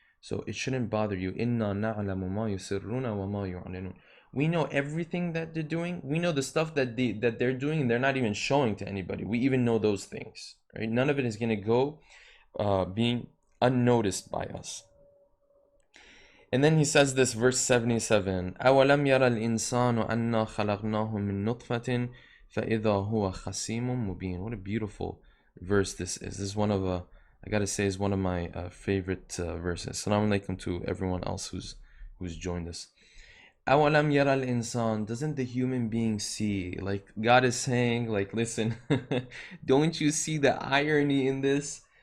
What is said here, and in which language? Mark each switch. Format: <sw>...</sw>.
<en>So it shouldn't bother you.</en> <ar>إِنَّا نَعْلَمُ مَا يُسِرُّونَ وَمَا يُعْلِنُونَ.</ar> <en>We know everything that they're doing. We know the stuff that they're doing and they're not even showing to anybody. We even know those things. Right? None of it is going to go being unnoticed by us. And then he says this, verse 77,</en> <ar>أَوَلَمْ يَرَ الْإِنسَانُ أَنَّا خَلَقْنَاهُ مِن نُطْفَةٍ فَإِذَا هُوَ خَصِيمٌ مُبِينٌ.</ar> <en>What a beautiful verse this is. This is one of, I gotta say, is one of my favorite verses. Assalamu alaikum to everyone else who's joined us.</en> <ar>أَوَلَمْ يَرَ الْإِنسَانُ.</ar> <en>Doesn't the human being see? Like, God is saying, like, listen, don't you see the irony in this?</en>